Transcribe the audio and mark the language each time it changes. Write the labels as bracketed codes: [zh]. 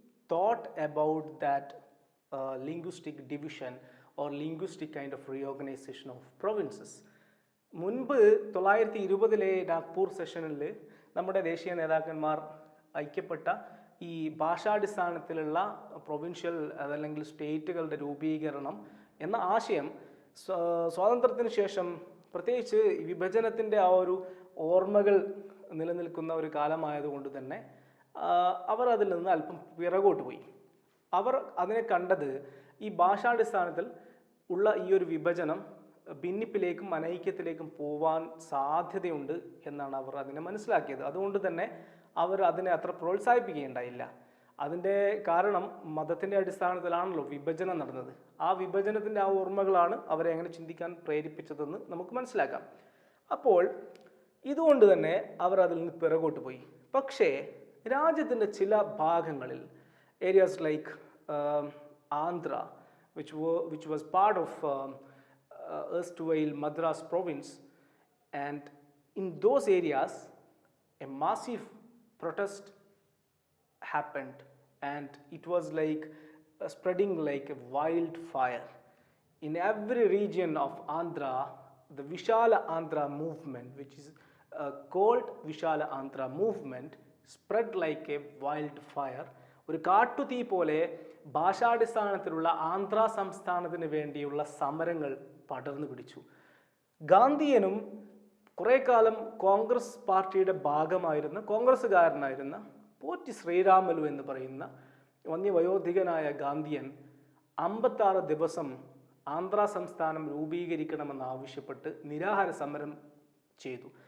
[en] thought about that linguistic division or linguistic kind of reorganization of provinces. [ml] മുൻപ് 1920 നാഗ്പൂർ സെഷനിൽ നമ്മുടെ ദേശീയ നേതാക്കന്മാർ ഐക്യപ്പെട്ട ഈ ഭാഷാടിസ്ഥാനത്തിലുള്ള പ്രൊവിൻഷ്യൽ അതല്ലെങ്കിൽ സ്റ്റേറ്റുകളുടെ രൂപീകരണം എന്ന ആശയം സ്വാതന്ത്ര്യത്തിന് ശേഷം പ്രത്യേകിച്ച് വിഭജനത്തിൻ്റെ ആ ഒരു ഓർമ്മകൾ നിലനിൽക്കുന്ന ഒരു കാലമായതുകൊണ്ട് തന്നെ അവർ അതിൽ നിന്ന് അല്പം പിറകോട്ട് പോയി. അവർ അതിനെ കണ്ടത് ഈ ഭാഷാടിസ്ഥാനത്തിൽ ഉള്ള ഈ ഒരു വിഭജനം ഭിന്നിപ്പിലേക്കും അനൈക്യത്തിലേക്കും പോവാൻ സാധ്യതയുണ്ട് എന്നാണ് അവർ അതിനെ മനസ്സിലാക്കിയത്. അതുകൊണ്ട് തന്നെ അവർ അതിനെ അത്ര പ്രോത്സാഹിപ്പിക്കുകയുണ്ടായില്ല. അതിൻ്റെ കാരണം മതത്തിൻ്റെ അടിസ്ഥാനത്തിലാണല്ലോ വിഭജനം നടന്നത്. ആ വിഭജനത്തിൻ്റെ ആ ഓർമ്മകളാണ് അവരെ അങ്ങനെ ചിന്തിക്കാൻ പ്രേരിപ്പിച്ചതെന്ന് നമുക്ക് മനസ്സിലാക്കാം. അപ്പോൾ ഇതുകൊണ്ട് തന്നെ അവർ അതിൽ നിന്ന് പിറകോട്ട് പോയി. പക്ഷേ രാജ്യത്തിൻ്റെ ചില ഭാഗങ്ങളിൽ [en] Areas like Andhra which was part of erstwhile Madras province, and in those areas a massive protest happened and it was like spreading like a wildfire. In every region of Andhra, the Vishala Andhra movement, which is called Vishala Andhra movement, spread like a wildfire. [ml] ഒരു കാട്ടുതീ പോലെ ഭാഷാടിസ്ഥാനത്തിലുള്ള ആന്ധ്ര സംസ്ഥാനത്തിന് വേണ്ടിയുള്ള സമരങ്ങൾ പടർന്നു പിടിച്ചു. ഗാന്ധിയനും കുറേ കാലം കോൺഗ്രസ് പാർട്ടിയുടെ ഭാഗമായിരുന്ന കോൺഗ്രസ്സുകാരനായിരുന്ന പോറ്റി ശ്രീരാമലു എന്ന് പറയുന്ന വന്യവയോധികനായ ഗാന്ധിയൻ 56 ദിവസം ആന്ധ്ര സംസ്ഥാനം രൂപീകരിക്കണമെന്നാവശ്യപ്പെട്ട് നിരാഹാര സമരം ചെയ്തു.